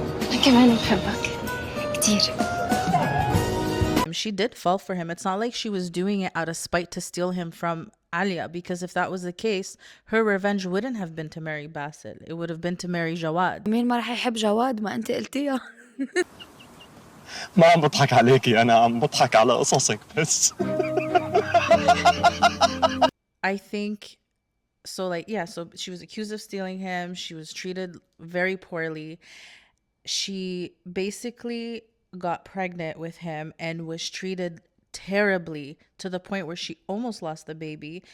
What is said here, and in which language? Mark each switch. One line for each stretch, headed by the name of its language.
Arabic: أنا كمان بحبك كتير.
English: She did fall for him. It's not like she was doing it out of spite to steal him from Alia, because if that was the case, her revenge wouldn't have been to marry Basil. It would have been to marry Jawad.
Arabic: مين ما رح يحب جواد؟ ما أنت قلتيها. ما عم بضحك عليكي، أنا عم بضحك على قصصك بس.
English: I think so. Like, yeah, so she was accused of stealing him. She was treated very poorly. She basically got pregnant with him and was treated terribly to the point where she almost lost the baby.